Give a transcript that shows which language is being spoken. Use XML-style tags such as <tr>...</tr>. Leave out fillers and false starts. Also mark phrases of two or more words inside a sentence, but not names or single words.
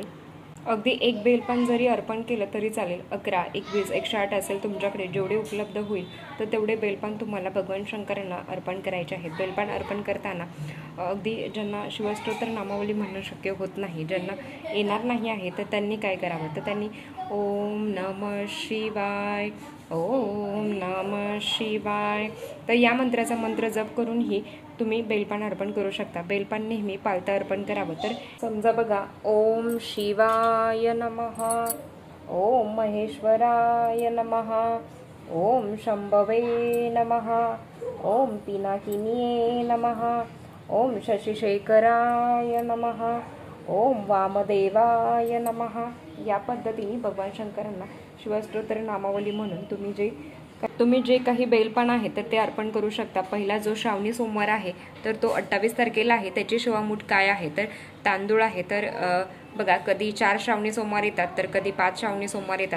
<mr>अगदी एक बेलपान जरी अर्पण केलं तरी चालेल. 11, 21, 108 असेल तुमच्याकडे, जेवढे उपलब्ध होईल तर तेवढे बेलपान तुम्हाला भगवान शंकरांना अर्पण करायचे आहेत. बेलपान अर्पण करताना अगदी ज्यांना शिवस्तोत्र नामावली म्हणणं शक्य होत नाही, ज्यांना येणार नाही आहे, तर त्यांनी काय करावं, तर त्यांनी</mr> <sa>ओम नमः शिवाय, ओम नमः शिवाय,</sa> <mr>तर या मंत्राचा मंत्र जप करूनही तुम्ही बेलपान अर्पण करू शकता. बेलपान नेहमी पालतं अर्पण करावं. तर समजा बघा,</mr> <sa>ओम शिवाय नमः, ओम महेश्वराय नमः, ओम शंभवे नमः, ओम पिनाकिनिये नमः, ओम शशिशेखराय नमः, ओम वामदेवाय नमः.</sa> <mr>या पद्धतीने भगवान शंकरांना शिवस्तोत्र नामावली म्हणून तुम्ही जे काही बेलपान आहे तर ते अर्पण करू शकता. पहिला जो श्रावणी सोमवार आहे तर तो 28 तारखेला आहे. त्याची शिवामूठ काय आहे, तर तांदूळ आहे. तर बघा कधी 4 श्रावणी सोमवार येतात तर कधी 5 श्रावणी सोमवार येतात.</mr>